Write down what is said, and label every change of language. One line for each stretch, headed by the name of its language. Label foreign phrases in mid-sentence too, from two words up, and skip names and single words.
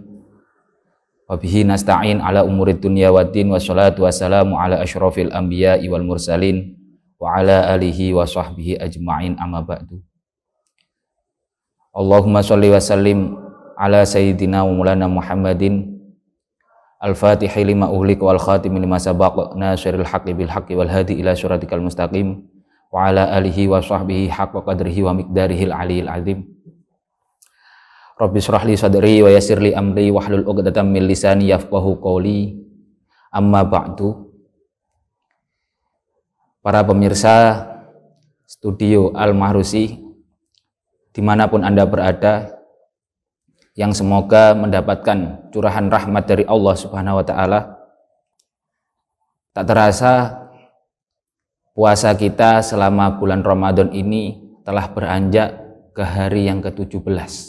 Arabic: وبه نستعين على أمور الدنيا والدين، والصلاة والسلام على أشرف الأنبياء والمرسلين وعلى آله وصحبه أجمعين، أما بعد. اللهم صل وسلم على سيدنا ومولانا محمد الفاتح لما أغلق والخاتم لما سبق ناصر الحق بالحق والهادي إلى صراطك المستقيم وعلى آله وصحبه حق قدره ومقداره العلي العظيم. رب اشرح لي صدري ويسر لي أمري واحلل عقدة من لساني يفقهوا قولي. أما بعد.
Indonesian: Para pemirsa studio Al-Mahrusi dimanapun Anda berada, yang semoga mendapatkan curahan rahmat dari Allah
Arabic: سبحانه وتعالى.
Indonesian: Tak terasa puasa kita selama bulan Ramadan ini telah beranjak ke hari yang ke-17.